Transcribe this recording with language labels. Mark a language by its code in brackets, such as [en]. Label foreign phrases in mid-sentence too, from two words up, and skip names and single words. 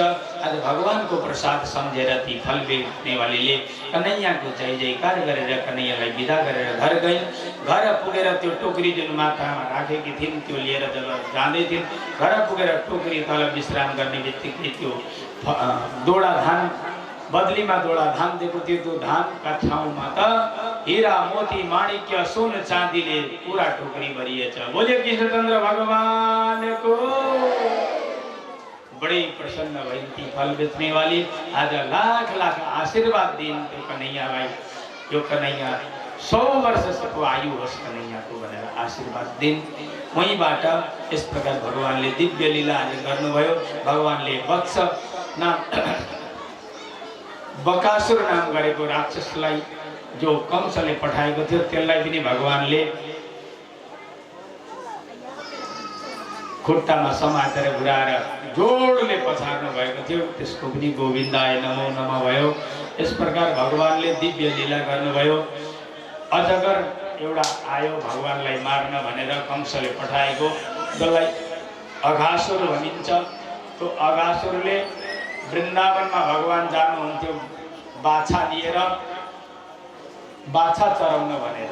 [ne] आज भगवानको प्रसाद सम्झेर ती फल बेच्नेवालीले कन्हैयाको जय जयकार गरेर कन्हैयालाई बिदा गरेर घर गइन्। घर पुगेर त्यो टोकरी जुन माथामा राखेकी थिइन् त्यो लिएर जब जाँदै थिइन्, घर पुगेर टोकरी तल विश्राम गर्ने बित्तिकै त्यो दोडा धान बदलीमा दोडा धान दिएको थियो। त्यो धानका ठाउँमा त हीरा मोती माणिक्य सुन चाँदीले पूरा टोकरी भरिएछ। बोलिए कृष्णचन्द्र भगवानको। बड़े प्रसन्न भइन् ती फल बेच्नेवाली। आज लाख लाख आशीर्वाद दिन् त्यो कन्हैयालाई। यो कन्हैया 100 वर्षसम्मको आयु होस् कन्हैयाको भनेर आशीर्वाद दिन्। वहीँबाट यस प्रकार भगवानले दिव्य लीला आज गर्नुभयो। भगवानले वत्स नाम बकासुर नाम गरेको राक्षसलाई जो कंसले पठाएको थियो त्यसलाई पनि भगवानले खुट्टामा समातेर घुराएर जोडले पछार्नु भएको थियो। त्यसको पनि [sa] गोविन्दाय नमो नमः [ne] भयो। यस प्रकार भगवानले दिव्य लीला गर्नुभयो। अजगर एउटा आयो भगवानलाई मार्न भनेर कंसले पठाएको, जसलाई अघासुर भनिन्छ। त्यो अघासुरले वृन्दावनमा भगवान जानुहुन्थ्यो बाछा लिएर, बाछा चराउन भनेर।